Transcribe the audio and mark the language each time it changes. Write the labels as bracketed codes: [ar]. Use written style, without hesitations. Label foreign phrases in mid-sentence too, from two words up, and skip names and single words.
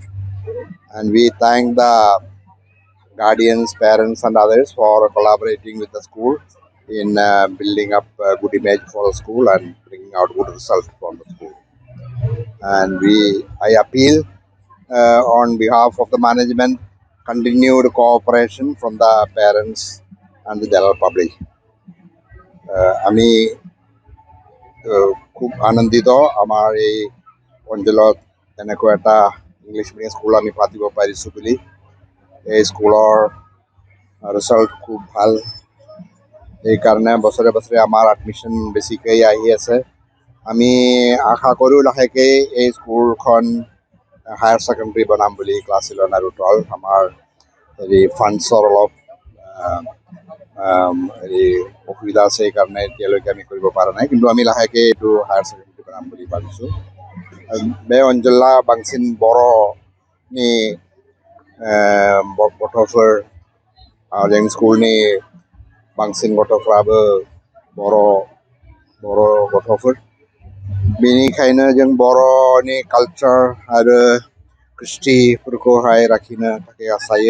[en] And we thank the guardians, parents, and others for collaborating with the school in building up a good image for the school and bringing out good results from the school. And I appeal on behalf of the management, continued cooperation from the parents and the general public. [as] আমি খুব আনন্দিত আমাৰ এই অঞ্চলত এনেকুৱা এটা [en] English medium school [as] আমি পাতিব পাৰিছোঁ বুলি। এই স্কুলৰ ৰিজাল্ট খুব ভাল, সেইকাৰণে বছৰে বছৰে আমাৰ এডমিশ্যন বেছিকৈ আহি আছে। আমি আশা কৰোঁ লাহেকৈ এই স্কুলখন [en] higher secondary [as] বনাম বুলি ক্লাছ 11 আৰু 12। আমাৰ ফাণ্ডছৰ অলপ অসুবিধা আছে, সেইকাৰণে এতিয়ালৈকে আমি কৰিব পৰা নাই, কিন্তু আমি লাহেকৈ এইটো [en] higher secondary [as] বনাম বুলি ভাবিছোঁ। [brx] बे ओनसोला बांसिन बर'नि गथ'फोर जोंनि स्कुलनि बांसिन गथ'फ्राबो बर' गथ'फोर, बेनिखायनो जों बर'नि कालचार आरो कृष्टिफोरखौहाय लाखिनो थाखाय आसायो।